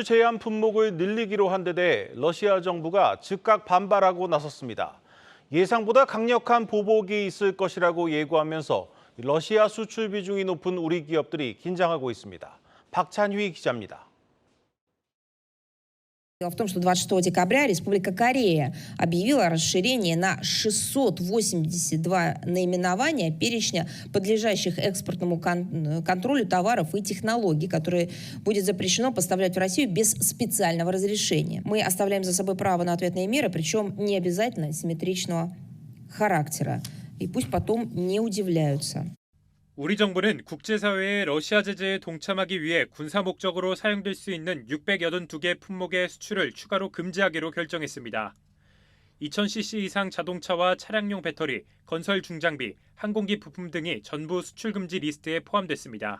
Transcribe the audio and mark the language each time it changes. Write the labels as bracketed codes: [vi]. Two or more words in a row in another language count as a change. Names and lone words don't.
[ko] 제한 품목을 늘리기로 한 데 대해 러시아 정부가 즉각 반발하고 나섰습니다. 예상보다 강력한 보복이 있을 것이라고 예고하면서 러시아 수출 비중이 높은 우리 기업들이 긴장하고 있습니다. 박찬휘 기자입니다. [ru] Дело в том, что 26 декабря Республика Корея объявила расширение на 682 наименования перечня подлежащих экспортному контролю товаров и технологий, которые будет запрещено поставлять в Россию без специального разрешения. Мы оставляем за собой право на ответные меры, причем не обязательно симметричного характера. И пусть потом не удивляются. [ko] 우리 정부는 국제사회의 러시아 제재에 동참하기 위해 군사 목적으로 사용될 수 있는 682개 품목의 수출을 추가로 금지하기로 결정했습니다. 2000cc 이상 자동차와 차량용 배터리, 건설 중장비, 항공기 부품 등이 전부 수출 금지 리스트에 포함됐습니다.